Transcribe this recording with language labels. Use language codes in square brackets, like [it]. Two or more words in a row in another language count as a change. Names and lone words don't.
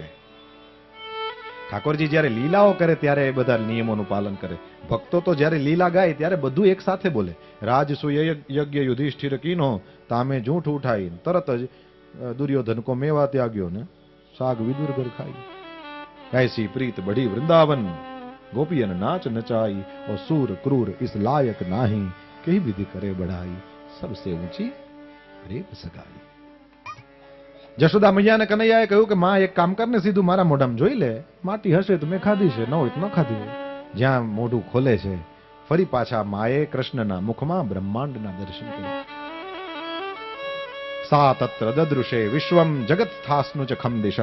[gu] ઠાકોરજી જ્યારે લીલાઓ કરે ત્યારે એ બધા નિયમોનું પાલન કરે. ભક્તો તો જ્યારે લીલા ગાય ત્યારે બધું એક સાથે બોલે. [bra] राजसु यज्ञ युधिष्ठिर कीनो तामे जूठ उठाई, तरत ज दुर्योधन को मेवा त्याग्यो ने साग विदुर घर खाई. ऐसी प्रीत बढ़ी वृंदावन, गोपियन नाच नचाई, और सूर क्रूर इस लायक नाही, कही विधि करे बढ़ाई, सबसे ऊंची रेप सगाई. [gu] જશોદા મૈયાને કનૈયાએ કહ્યું કે માં એક કામ કરને, સીધું મારા મોઢામાં જોઈ લે, માટી હશે તો મેં ખાધી છે, ન હોય તો ન ખાધી હોય. જ્યાં મોઢું ખોલે છે ફરી પાછા માએ કૃષ્ણના મુખમાં બ્રહ્માંડના દર્શન કર્યા. [sa] सा तत्र ददृशे विश्वम जगत स्थास्नुं च खमदेशः.